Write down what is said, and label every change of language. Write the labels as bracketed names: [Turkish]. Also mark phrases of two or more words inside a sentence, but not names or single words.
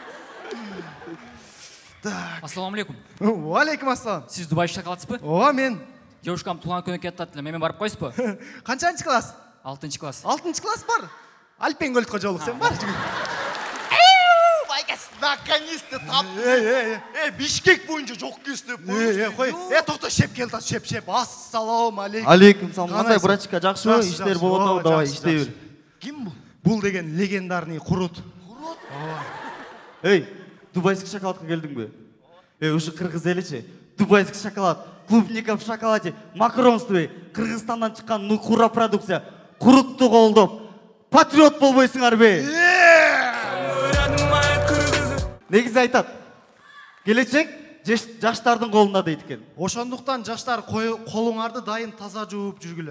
[Kyrgyz] Ассаламу алейкум. Алейкум ассалам. Сиз дубайский шоколадсызбы? Ооба, мен. Девушкам туулган күнү кетип атат эле, мен барып коесузбу? Канчанчы класс? 6-класс. 6-класс бар. Альпенгольдко жолук, сен бар. Байке, наконец-то таптым. Бишкек боюнча жок кесте. Кой. Токто, шеп келди, шеп. Ассаламу алейкум. Алейкум салам. Кандай брачка, жакшыбы? Иштер болуп атабы? Давай, иштей бер. Ким бул? Бул деген легендарный Курут. Дубайский шоколадка келдиңби? Ушу кыргыз эличи. [Russian] Дубайский шоколад, клубника в шоколаде, [Kyrgyz] макаронствы, Кыргызстандан чыккан Нукура продукция. Курутту колдоп, патриот болбойсуңарбы? Негизи айтат. Келечек жаштардын колунда дейт экен. Ошондуктан жаштар колуңарды дайым таза жууп жүргүлө.